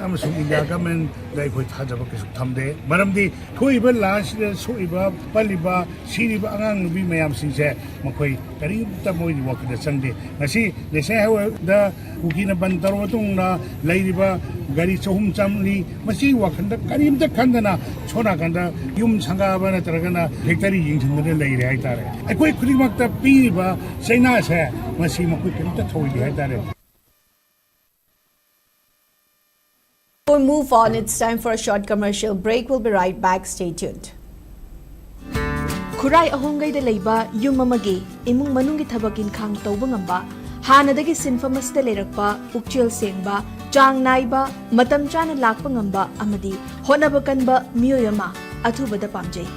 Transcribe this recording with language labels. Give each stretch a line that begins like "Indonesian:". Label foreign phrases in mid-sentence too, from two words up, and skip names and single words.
Manipuri: ꯑꯃꯁꯨꯡ ꯏꯟꯗꯤꯌꯥ ꯒꯃꯦꯟꯗ ꯑꯩꯈꯣꯏ ꯊꯥꯖꯕ ꯀꯩꯁꯨ ꯊꯝꯗꯦ ꯃꯔꯝꯗꯤ ꯊꯣꯛꯏꯕ ꯂꯥꯟꯁꯤꯗ ꯁꯣꯛꯏꯕ ꯄꯜꯂꯤꯕ ꯁꯤꯔꯤꯕ ꯑꯉꯥꯡ ꯅꯨꯄꯤ ꯃꯌꯥꯝꯁꯤꯡꯁꯦ ꯃꯈꯣꯏ ꯀꯔꯤꯝꯇ ꯃꯣꯏꯒꯤ ꯋꯥꯈꯜꯗ ꯆꯪꯗꯦ ꯉꯁꯤ
English: national highway
Manipuri: ꯀꯨꯀꯤꯅ ꯕꯟ ꯇꯧꯔꯕ ꯃꯇꯨꯡꯗ ꯂꯩꯔꯤꯕ ꯒꯥꯔꯤ ꯆꯍꯨꯝ ꯆꯥꯝꯃꯔꯤ ꯃꯁꯤ ꯋꯥꯈꯜꯗ ꯀꯔꯤꯝꯇ ꯈꯟꯗꯅ ꯁꯣꯝ ꯅꯥꯀꯟꯗ ꯌꯨꯝ ꯁꯪꯒꯥꯕ ꯅꯠꯇ꯭ꯔꯒꯅ ꯐꯦꯛꯇꯔꯤ ꯌꯦꯡꯁꯤꯟꯗꯅ ꯂꯩꯔꯦ ꯍꯥꯏꯇꯥꯔꯦ ꯑꯩꯈꯣꯏ ꯈꯨꯗꯤꯡꯃꯛꯇ ꯄꯤꯔꯤꯕ ꯆꯩꯅꯥꯁꯦ ꯃꯁꯤ ꯃꯈꯣꯏ ꯀꯔꯤꯝꯇ ꯊꯧꯑꯣꯏꯗꯦ ꯍꯥꯏꯇꯥꯔꯦ.
English: Before we move on, it's time for a short commercial break. We'll be right back. Stay tuned.
Manipuri: Kurai ahongay da leiba yung mamagi imong manunggi thabakin khang tawba ngamba hanadagi sinfamas da leirakpa pukchil sengba chang naiba matam chana lakpa ngamba amadi honaba kanba miyoyama athuba da